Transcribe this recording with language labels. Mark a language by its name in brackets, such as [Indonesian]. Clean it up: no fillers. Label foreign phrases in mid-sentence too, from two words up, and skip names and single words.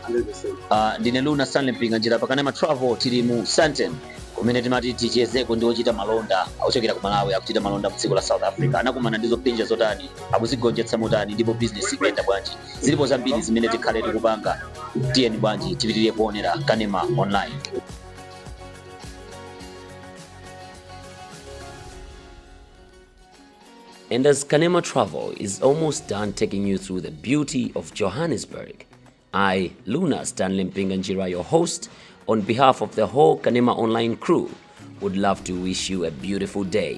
[Nyanja] Ndine Luna Stanley Mpinga njira pa Kanema Travel tili mu Sandton kumene timati tichezeko ndi ochita malonda ochokera ku Malawi akuchita malonda mu dziko la South Africa anakumana ndizo pinja zotani akuzigonjetsa motani ndipo business ikuyenda bwanji zilipo zambiri zimene tikhale tikupanga tiyeni bwanji tipitirire kuonera Kanema online. [English] And as Kanema Travel is almost done taking you through the beauty of Johannesburg, I, Luna Stanley Mpinganjira, your host, on behalf of the whole Kanema Online crew, would love to wish you a beautiful day.